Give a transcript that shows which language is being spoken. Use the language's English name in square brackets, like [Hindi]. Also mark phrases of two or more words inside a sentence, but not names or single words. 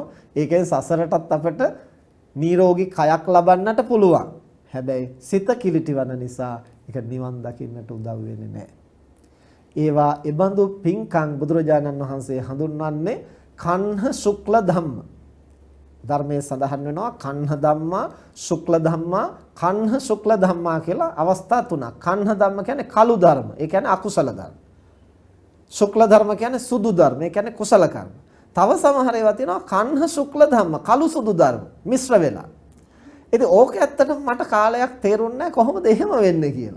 [Sinhala] ඒකෙන් සසරටත් අපට නිරෝගී කයක් ලබන්නට පුළුවන්. හැබැයි සිත කිලිටිවන නිසා ඒක නිවන් දකින්නට උදව් වෙන්නේ නැහැ. ඒවා එබඳු පින්කම් බුදුරජාණන් වහන්සේ හඳුන්වන්නේ [Pali] කන්හ ශුක්ල ධම්ම. [Sinhala] ධර්මයේ සඳහන් වෙනවා [Pali] කන්හ ධම්මා ශුක්ල ධම්මා කන්හ ශුක්ල ධම්මා [Sinhala] කියලා අවස්ථා තුනක්. [Pali] කන්හ ධම්ම [Sinhala] කියන්නේ කළු ධර්ම. ඒ කියන්නේ අකුසල ධර්ම. ශුක්ල ධර්ම කියන්නේ සුදු ධර්ම. ඒ කියන්නේ කුසල කර්ම. තව සමහර ඒවා තියෙනවා [Pali] කන්හ ශුක්ල ධම්ම [Sinhala] කළු සුදු ධර්ම මිශ්‍ර වෙලා. ඉතින් ඕක ඇත්තටම මට කාලයක් තේරුන්නේ නැහැ කොහොමද එහෙම වෙන්නේ කියලා.